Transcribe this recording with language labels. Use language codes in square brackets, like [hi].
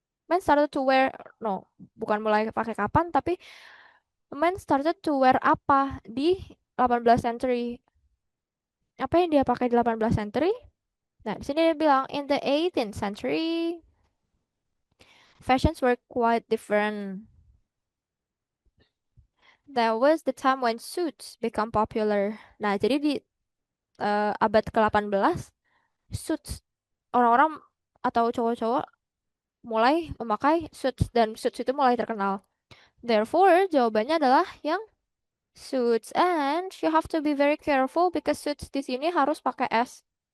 [en] Men started to wear, no, [id] bukan mulai pakai kapan, tapi [en] men started to wear apa di 18 century? [id] Apa yang dia pakai di 18 century? Nah, di sini dia bilang [en] in the 18th century, fashions were quite different. That was the time when suits become popular. [id] Nah, jadi di abad ke-18, suits orang-orang atau cowok-cowok mulai memakai suits dan suits itu mulai terkenal. [en] Therefore, [id] jawabannya adalah yang suits. [en] And you have to be very careful because suits [id] di sini harus pakai S.